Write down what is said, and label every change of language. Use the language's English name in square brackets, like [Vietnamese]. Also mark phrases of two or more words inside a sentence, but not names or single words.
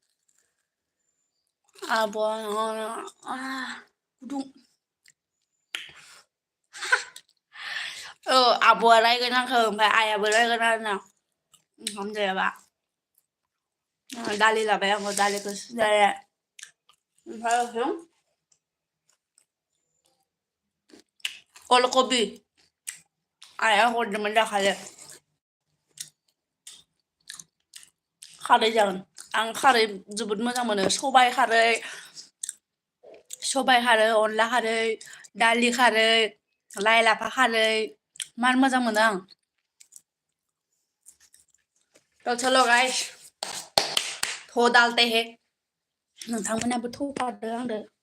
[Bodo] आब'आ गुदुं आब'आ रायगोन आंखौ ओमफ्राय आइयाबो रायगोन आरोना ओंखाम जायाबा दालि जाबाय आंबो दालिखौ सुजाया ओमफ्राय अलकबि आइया हरदोंमोन दाखालि खारै जागोन आं खारै जोबोद मोजां मोनो सबाइ खारै अनला खारै दालि खारै लाइ लाफा खारै मार मोजां मोनो आं [Hindi] तो चलो गाइस थौ डालते हैं [Bodo] नोंथांमोनाबो थौ पारदो आंदो